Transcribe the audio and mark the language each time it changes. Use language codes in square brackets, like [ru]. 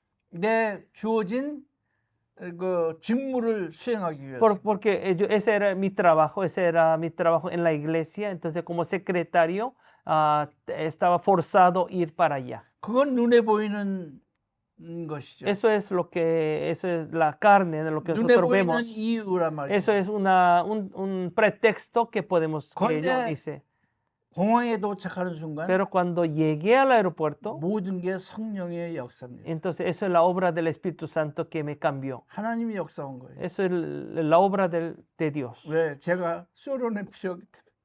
[ko] 내 주어진 그 직무를 수행하기 위해서. [es] Porque ese era mi trabajo en la iglesia. Entonces como secretario estaba forzado a ir para allá. [ko] 그건 눈에 보이는 것이죠. [es] Eso es la carne de lo que [ko] 눈에 [es] nosotros [ko] 보이는 [es] vemos. [ko] 이유란 말이죠. [es] Eso es un pretexto que podemos que yo [ko] 그런데 [es] hice. [ko] 공항에 도착하는 순간 [es] Pero cuando llegué al aeropuerto, [ko] 모든 게 성령의 역사입니다. [es] entonces eso es la obra del Espíritu Santo que me cambió. [ko] 하나님이 역사한 거예요. [es] Eso es la obra de Dios. [ko] 왜? 제가 소련의 필요하기 때문에.